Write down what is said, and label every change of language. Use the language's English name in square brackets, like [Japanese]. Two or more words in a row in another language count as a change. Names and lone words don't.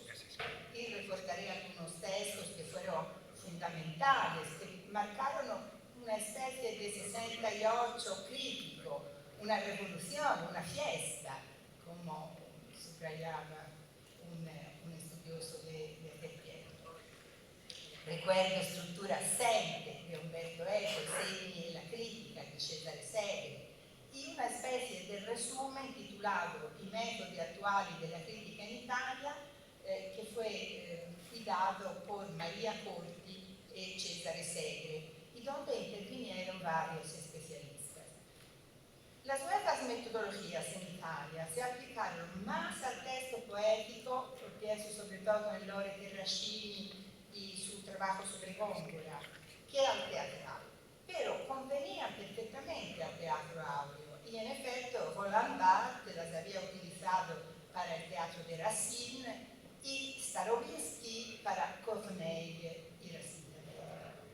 [Spanish] Y recordaré algunos textos que fueron fundamentales, que marcaron una especie de 68 crítico, una revolución, una fiesta, como subrayaba un estudioso de aquel tiempo. Recuerdo Struttura assente de Umberto Eco, Segni e la critica di Cesare Segre, y una especie de resumen titulado I metodi attuali della critica in Italia, que fue cuidado por María Corti y Cesare Segre, y donde intervinieron varios especialistas. Las nuevas metodologías en Italia se aplicaron más al texto poético, pienso sobre todo en Lore Terracini y su trabajo sobre Góngora, que al teatral, pero convenía perfectamente al teatro áureo, y en efecto Roland Barthes las había utilizado para el teatro de Racine y Starobinsky para Corneille y la Citadella.